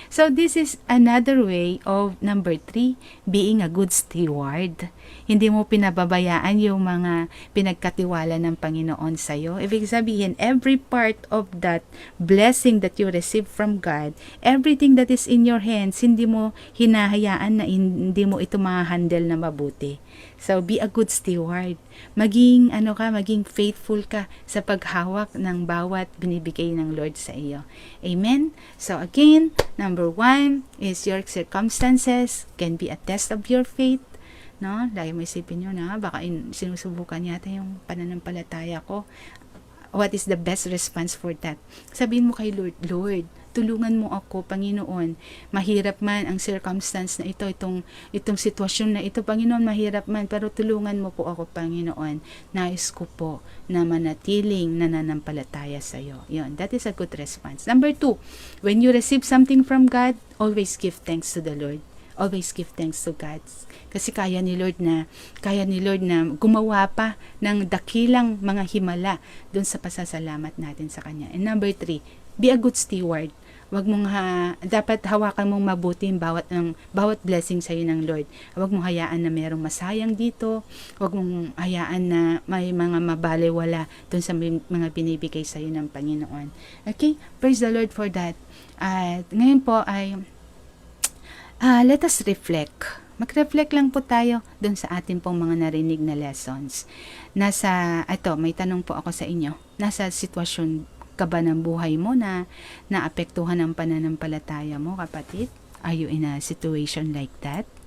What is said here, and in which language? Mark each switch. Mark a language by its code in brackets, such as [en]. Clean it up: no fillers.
[en] So, this is another way of number 3, being a good steward. [tl] Hindi mo pinababayaan yung mga pinagkatiwala ng Panginoon sa'yo. Ibig sabihin, [en] every part of that blessing that you receive from God, everything that is in your hands, [tl] hindi mo hinahayaan na hindi mo ito ma-handle na mabuti. [en] So, be a good steward. [tl] Maging faithful ka sa paghawak ng bawat binibigay ng Lord sa iyo. [en] Amen? So, again, number 1 is your circumstances can be a test of your faith. No? [tl] Lagi mo isipin nyo na, baka sinusubukan yata yung pananampalataya ko. [en] What is the best response for that? [tl] Sabihin mo kay Lord, Lord, tulungan mo ako, Panginoon. Mahirap man ang circumstance na ito, itong sitwasyon na ito, Panginoon, mahirap man, pero tulungan mo po ako, Panginoon. Nais ko po na manatiling nananampalataya sa iyo. [en] Yun, that is a good response. Number 2, when you receive something from God, always give thanks to the Lord. Always give thanks to God. [tl] Kasi kaya ni Lord na gumawa pa ng dakilang mga himala doon sa pasasalamat natin sa Kanya. [en] And number 3, be a good steward. [tl] Wag mong dapat hawakan mong mabuti bawat blessing sa iyo ng Lord. Wag mong hayaan na mayroong masayang dito. Wag mong hayaan na may mga mabalewala doon sa mga binibigay sa iyo ng Panginoon. [en] Okay? Praise the Lord for that. [tl] At ngayon po ay [en] let us reflect. [tl] Mag-reflect lang po tayo doon sa atin pong mga narinig na lessons. May tanong po ako sa inyo. Nasa sitwasyon ka ba ng buhay mo na naapektuhan ng pananampalataya mo, kapatid? [en] Are you in a situation like that?